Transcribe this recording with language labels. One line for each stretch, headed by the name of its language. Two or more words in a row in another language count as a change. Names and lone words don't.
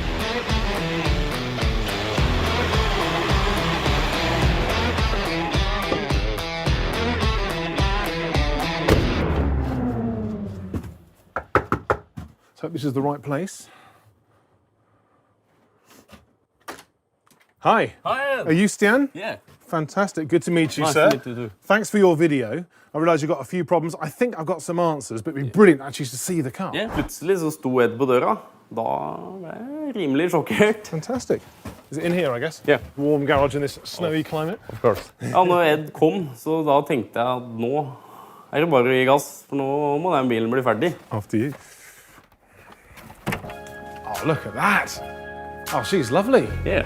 English: So this is the right place. Hi. Hi, Ed. Are you Stian? Yeah. Fantastic. Good to meet you, Nice sir. to meet you too. Thanks for your video. I realise you've got a few problems. I think I've got some answers, but it'd be brilliant actually to see the car.
Norwegian: Ja, plutselig så sto Ed på døra. Da ble jeg rimelig sjokkert.
English: Fantastic. Is it in here, I guess? Yeah. Warm garage in this snowy climate? Of course.
Norwegian: Ja, når Ed kom, så da tenkte jeg at nå det bare å gi gass, for nå må den bilen bli ferdig.
English: After you. Oh, look at that. Oh, she's lovely. Yeah.